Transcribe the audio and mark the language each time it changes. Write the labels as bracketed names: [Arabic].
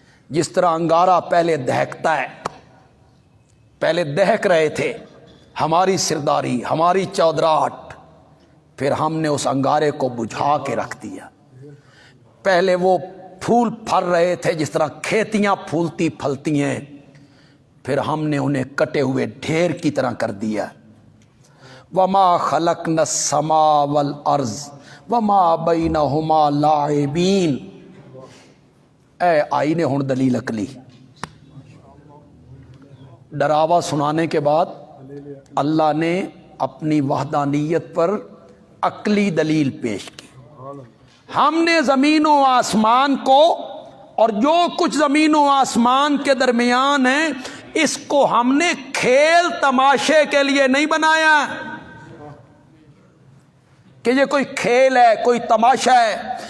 [Urdu] جس طرح انگارہ پہلے دہکتا ہے، پہلے دہک رہے تھے، ہماری سرداری، ہماری چودراہٹ، پھر ہم نے اس انگارے کو بجھا کے رکھ دیا. پہلے وہ پھول پھل رہے تھے جس طرح کھیتیاں پھولتی پھلتی ہیں، پھر ہم نے انہیں کٹے ہوئے ڈھیر کی طرح کر دیا. [Arabic] وما خلقنا السماء والارض وما بینہما لاعبین. [Urdu] اے آئی نے ہن دلیل عقلی، ڈراوا سنانے کے بعد اللہ نے اپنی وحدانیت پر عقلی دلیل پیش کی. ہم نے زمین و آسمان کو اور جو کچھ زمین و آسمان کے درمیان ہے، اس کو ہم نے کھیل تماشے کے لیے نہیں بنایا کہ یہ کوئی کھیل ہے، کوئی تماشا ہے.